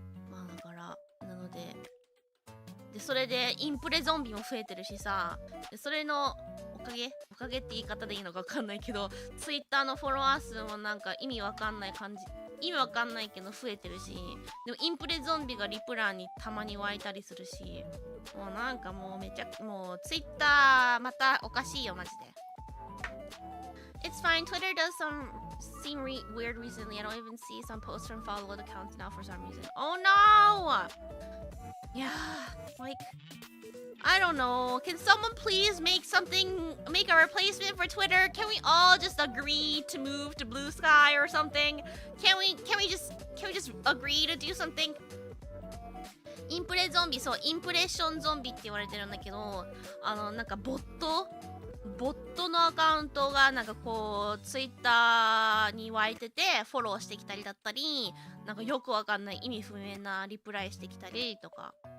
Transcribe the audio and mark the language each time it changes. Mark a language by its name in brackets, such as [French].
[Japanese] まあだから、なので、それでインプレゾンビも増えてるしさ、それのおかげって言い方でいいのかわかんないけど、ツイッターのフォロワー数もなんか意味わかんないけど増えてるし、でもインプレゾンビがリプランにたまに湧いたりするし、もうなんかもうもうツイッターまたおかしいよマジで。 [English] It's fine. Twitter does seem weird recently. I don't even see some posts from followed accounts now for some reason. Oh no! Yeah, like I don't know. Can someone please make a replacement for Twitter? Can we all just agree to move to Blue Sky or something? Can we just agree to do something? [Japanese] インプレゾンビ、そう、インプレッションゾンビって言われてるんだけど、なんかボットのアカウントがなんかこうツイッターに湧いててフォローしてきたりだったり、なんかよくわかんない意味不明なリプライしてきたりとか、